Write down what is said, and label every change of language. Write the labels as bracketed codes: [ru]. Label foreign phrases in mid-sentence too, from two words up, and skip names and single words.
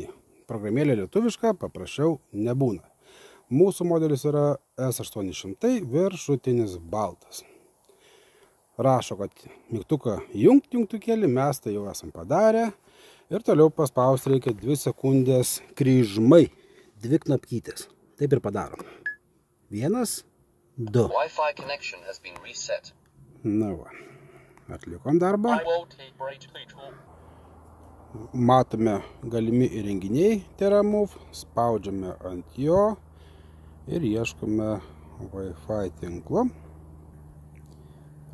[lt] Programėlė lietuviška, paprasčiau nebūna. Mūsų modelis yra S800, viršutinis baltas. Rašo, kad mygtuką jungtukėlį, mes tai jau esam padarę. Ir toliau paspausti reikia 2 sekundės kryžmai, 2 knopkytės. Taip ir padarom. 1, 2. [en] Wi-Fi connection has been reset. [lt] Va, atlikom darbą. Matome galimi įrenginiai TeraMove, spaudžiame ant jo ir ieškome Wi-Fi tinklo.